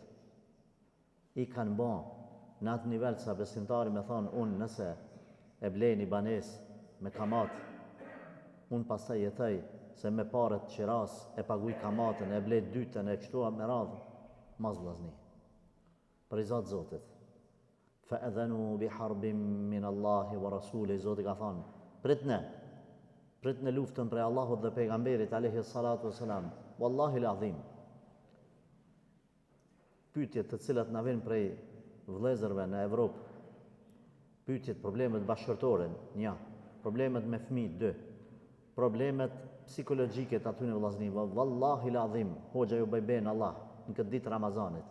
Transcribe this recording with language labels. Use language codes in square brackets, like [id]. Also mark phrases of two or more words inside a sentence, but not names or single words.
[sq] I kanë bën në atë nivel sa besimtari me thonë, unë nëse e blej një banes me kamat, unë pastaj jetoj se me paret qiras e paguj kamatën, e blej dytën, e kështua me radhë, mas vllazni. Për i zatë Zotit. [ar] فأذنوا بحرب من الله ورسوله, [sq] Zotit ka thonë, pritne luftën prej Allahut dhe pejgamberit, [ar] عليه الصلاة والسلام, والله العظيم. [sq] Pyetjet të cilat na vijnë prej vëllezërve në Evropë, pyetjet, problemet bashkërtore, 1, problemet me fëmijë, 2, problemet psikologjike të aty në vllazni, [ar] والله العظيم, [sq] hoxha ju bëj ben Allah në këtë ditë Ramazanit.